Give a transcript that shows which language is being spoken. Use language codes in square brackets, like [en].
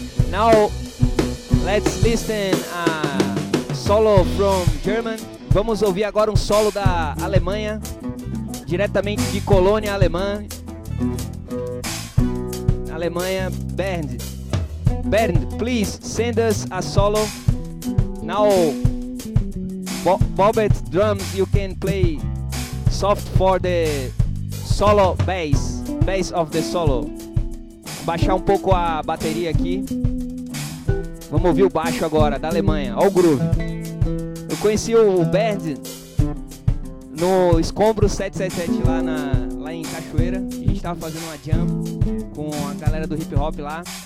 [en] Now, let's listen a solo from German. [pt] Vamos ouvir agora um solo da Alemanha, diretamente de Colônia Alemã. [en] Alemanha, Bernd. Bernd, please send us a solo. Now, Bobet drums, you can play soft for the solo bass. Bass of the solo. [pt] Baixar um pouco a bateria aqui. Vamos ouvir o baixo agora, da Alemanha. Olha o groove. Conheci o Bernd no Escombro 777 lá em Cachoeira. A gente tava fazendo uma jam com a galera do hip hop lá.